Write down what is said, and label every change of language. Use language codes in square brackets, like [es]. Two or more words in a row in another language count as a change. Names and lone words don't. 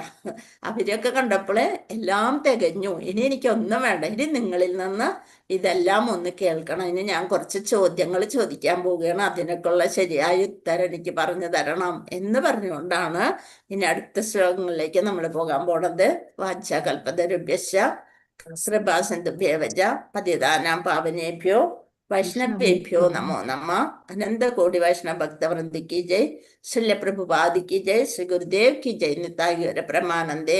[ml] അവരെയൊക്കെ കണ്ടപ്പോൾ എല്ലാം തികഞ്ഞു, ഇനി എനിക്കൊന്നും വേണ്ട, ഇനി നിങ്ങളിൽ നിന്ന് ഇതെല്ലാം ഒന്ന് കേൾക്കണം, ഇനി ഞാൻ കുറച്ച് ചോദ്യങ്ങൾ ചോദിക്കാൻ പോവുകയാണ്, അതിനൊക്കെയുള്ള ശരിയായ ഉത്തരം എനിക്ക് പറഞ്ഞു തരണം എന്ന് പറഞ്ഞുകൊണ്ടാണ് ഇനി അടുത്ത ശ്ലോകങ്ങളിലേക്ക് നമ്മൾ പോകാൻ പോണത്. [sa] വാച്യാകൽപതരുഭ്യശ്ച കൃപാസിന്ധുഭ്യവച പതിതാനാം പാവനേഭ്യോ വൈഷ്ണവേഭ്യോ നമോ നമ. [hi] अनंतकोटि वैष्णव भक्तवृंदी की जय. श्रील प्रभुपादी की जय. श्री गुरुदेव की जय. निताई प्रमानंदे.